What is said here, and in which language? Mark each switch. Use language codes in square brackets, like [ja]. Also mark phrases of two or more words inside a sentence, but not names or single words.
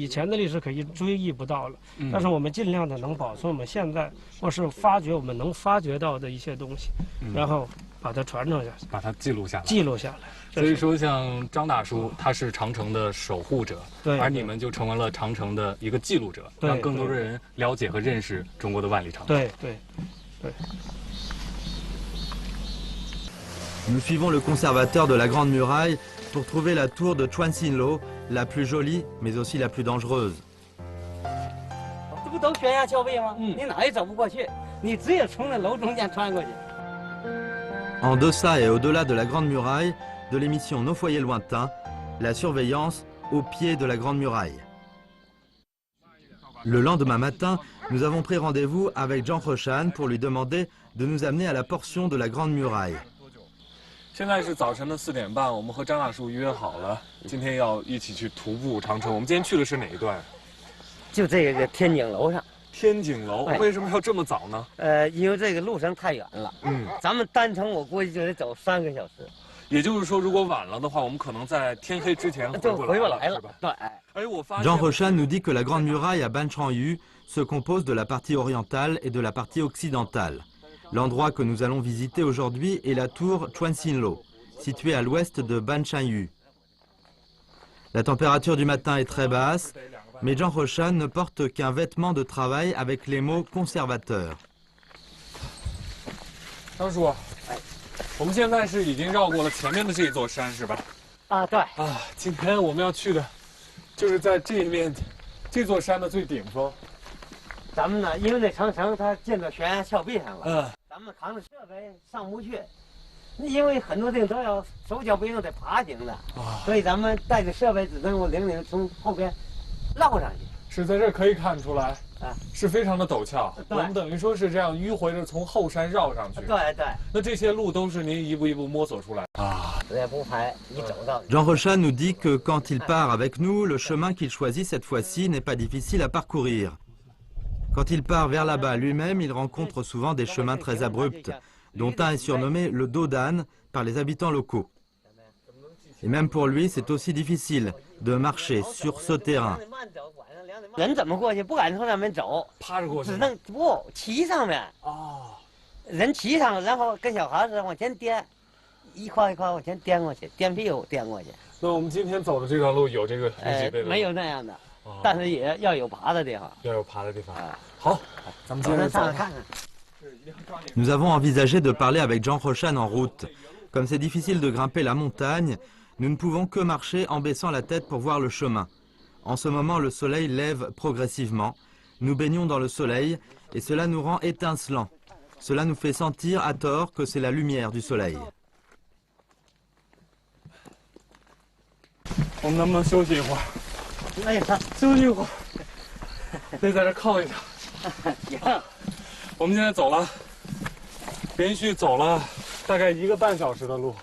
[zh] 以前的历史可以追忆不到了，但是我们尽量的能保存我们现在或是发掘我们能发掘到的一些东西，然后把它传承下去，把它记录下来。所以说，像张大叔，他是长城的守护者，而你们就成为了长城的一个记录者，让更多的人了解和认识中国的万里长城。对。 [fr] Nous suivons le conservateur de la Grande Muraille pour trouver la tour de Chuanxinlo, la plus jolie, mais aussi la plus dangereuse. [zh] 这不都悬崖峭壁吗？你哪也走不过去，你只有从那楼中间穿过去。 [fr] En deçà et au-delà de la Grande Muraille, de l'émission Nos foyers lointains, la surveillance au pied de la Grande Muraille. Le lendemain matin, nous avons pris rendez-vous avec Zhang Heshan pour lui demander de nous amener à la portion de la Grande Muraille. [zh] 现在是早晨的4点半，我们和张大叔约好了，今天要一起去徒步长城。我们今天去的是哪一段？就这个天井楼上。天井楼为什么要这么早呢？因为这个路程太远了。咱们单程我估计就得走3个小时。也就是说，如果晚了的话，我们可能在天黑之前就回不来了，是吧？对。 [fr] Zhang Heshan nous dit que la Grande Muraille à Ban Changyu se compose de la partie orientale et de la partie occidentale. L'endroit que nous allons visiter aujourd'hui est la tour Chuanxinlo, située à l'ouest de Ban Changyu. La température du matin est très basse, mais Zhang Heshan ne porte qu'un vêtement de travail avec les mots conservateur. [zh] 张叔，我们现在是已经绕过了前面的这座山，是吧？对。今天我们要去的，就是在这面这座山的最顶峰。咱们呢，因为那长城它建到悬崖峭壁上了，咱们扛着设备上不去，因为很多地方都要手脚不一定得爬行的，所以咱们带着设备只能够领从后边绕上去。是在这儿可以看出来，是非常的陡峭。我们等于说是这样迂回着从后山绕上去。对。那这些路都是您一步一步摸索出来 [fr] Zhang Heshan nous dit que quand il part avec nous, le chemin qu'il choisit cette fois-ci n'est pas difficile à parcourir. Quand il part vers là-bas lui-même, il rencontre souvent des chemins très abrupts, dont un est surnommé le dos d'âne par les habitants locaux. Et même pour lui, c'est aussi difficile de marcher sur ce terrain. [zh] 人怎么过去？不敢从那边走，趴着过去，只能骑上面。人骑上，然后跟小孩似的往前颠，一块一块往前颠过去，颠屁股颠过去。那我们今天走的这条路有这个几倍的？没有那样的，但是也要有爬的地方。要有爬的地方。好，咱们接着上看看。 [fr] Nous avons envisagé de parler avec Zhang Heshan en route. Comme c'est difficile de grimper la montagne, Nous ne pouvons que marcher en baissant la tête pour voir le chemin. En ce moment, le soleil lève progressivement. Nous baignons dans le soleil et cela nous rend étincelants. Cela nous fait sentir à tort que c'est la lumière du soleil. [zh] 我们能不能休息一会儿？哎呀，休息一会儿，得在这靠一下。行，我们现在走了，连续走了大概1个半小时的路。